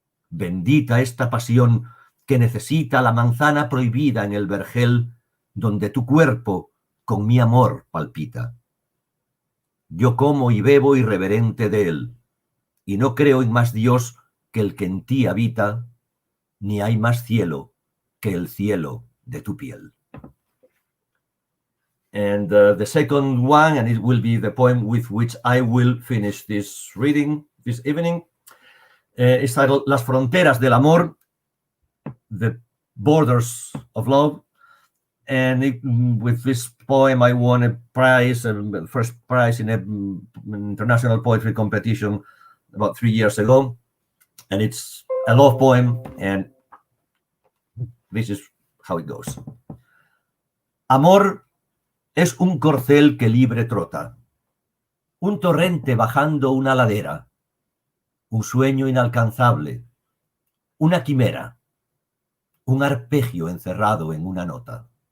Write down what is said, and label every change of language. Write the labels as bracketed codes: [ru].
[es] Bendita esta pasión que necesita la manzana prohibida en el vergel, donde tu cuerpo con mi amor palpita. Yo como y bebo irreverente de él, y no creo en más Dios que el que en ti habita, ni hay más cielo que el cielo de tu piel. [en] And the second one, and it will be the poem with which I will finish this reading this evening, is titled Las fronteras del amor, the borders of love. And with this poem, I won a prize, the first prize in an international poetry competition about 3 years ago. And it's a love poem, and this is how it goes. [es] Amor es un corcel que libre trota, un torrente bajando una ladera, un sueño inalcanzable, una quimera, un arpegio encerrado en una nota.